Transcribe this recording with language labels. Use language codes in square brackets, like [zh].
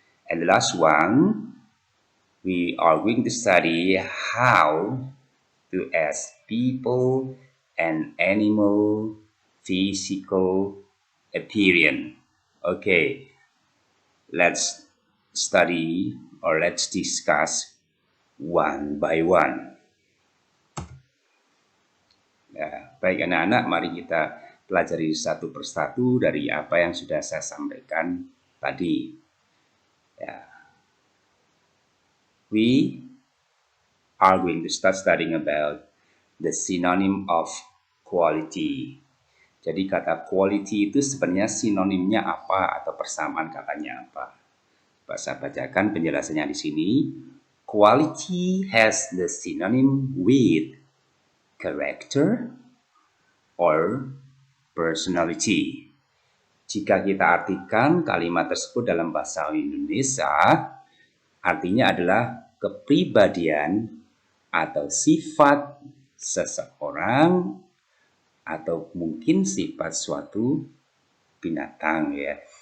[en] And the last one, we are going to study how to ask people and animal physical appearance. Okay, let's study or let's discuss one by one. [id] Ya, baik anak-anak, mari kita pelajari satu persatu dari apa yang sudah saya sampaikan tadi. Ya. [en] We are going to start studying about the synonym of quality. [id] Jadi kata quality itu sebenarnya sinonimnya apa atau persamaan katanya apa? Saya bacakan penjelasannya di sini. [en] Quality has the synonym with character or personality. [id] Jika kita artikan kalimat tersebut dalam bahasa Indonesia, artinya adalah kepribadian atau sifat seseorang atau mungkin sifat suatu binatang ya.